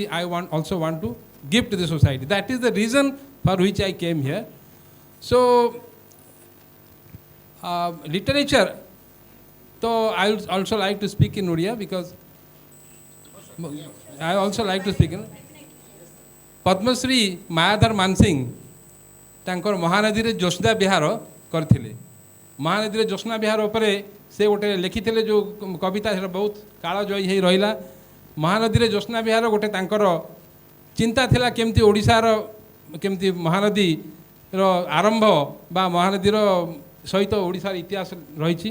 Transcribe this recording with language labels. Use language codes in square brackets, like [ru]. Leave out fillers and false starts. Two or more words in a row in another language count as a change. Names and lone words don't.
[en] I also want to give to the society. That is the reason for which I came here. So literature, so I would also like to speak in Odia, because I also like to speak in Padmashree Mayadhar Mansingh [or] ତାଙ୍କର ମହାନଦୀରେ ଜ୍ୟୋତ୍ସ୍ନା ବିହାର କରିଥିଲେ। ମହାନଦୀରେ ଜ୍ୟୋତ୍ସ୍ନା ବିହାର ଉପରେ ସେ ଗୋଟେ ଲେଖିଥିଲେ ଯେଉଁ କବିତା, ସେଟା ବହୁତ କାଳଜୟୀ ହେଇ ରହିଲା। ମହାନଦୀରେ ଜ୍ୟୋତ୍ସ୍ନା ବିହାର ଗୋଟେ ତାଙ୍କର ଚିନ୍ତା ଥିଲା, କେମିତି ଓଡ଼ିଶାର କେମିତି ମହାନଦୀର ଆରମ୍ଭ ବା ମହାନଦୀର ସହିତ ଓଡ଼ିଶାର ଇତିହାସ ରହିଛି।